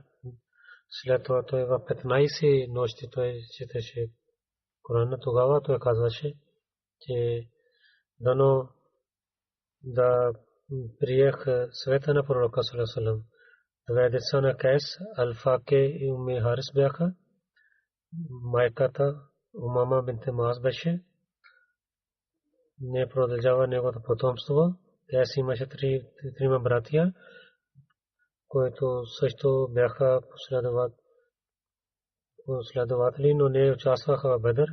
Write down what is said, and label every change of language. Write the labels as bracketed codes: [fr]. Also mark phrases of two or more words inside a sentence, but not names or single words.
[bg] След това той в 15 нощи той четеше Корана. Тогава той казваше, че дано да приех света на пророка [ar] صلى الله عليه وسلم. [bg] 2 деца на Кайс, Алфаке и Умме Харис бяха. Майката Умама бинте Маас беше. Не продължава неговото потомство. Тя си имаше 3 братия, които също бяха последователи, но не участваха в Бадър.